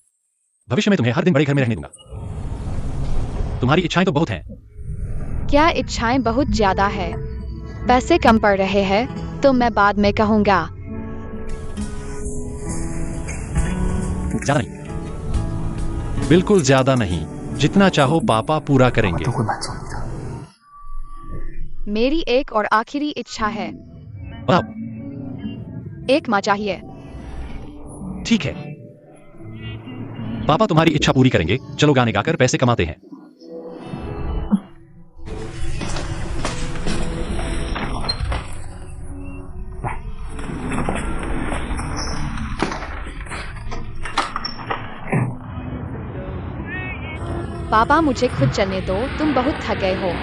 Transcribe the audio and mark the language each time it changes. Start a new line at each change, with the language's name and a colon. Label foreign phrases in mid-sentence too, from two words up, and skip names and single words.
Hindi: भविष्य में तुम्हें हर दिन बड़े घर में रहने दूंगा। तुम्हारी इच्छाएं तो बहुत हैं। क्या इच्छाएं बहुत ज्यादा है? पैसे कम पड़ रहे हैं तो मैं बाद में कहूंगा। ज्यादा नहीं, बिल्कुल ज्यादा नहीं। जितना चाहो पापा पूरा करेंगे।
Chinese: 都会满足你的。
Hindi: मेरी एक और आखिरी इच्छा है। बताओ। एक माँ चाहिए। ठीक है, पापा तुम्हारी इच्छा पूरी करेंगे। चलो गाने गाकर पैसे कमाते हैं। पापा मुझे खुद चलने दो, तुम बहुत थक गए हो।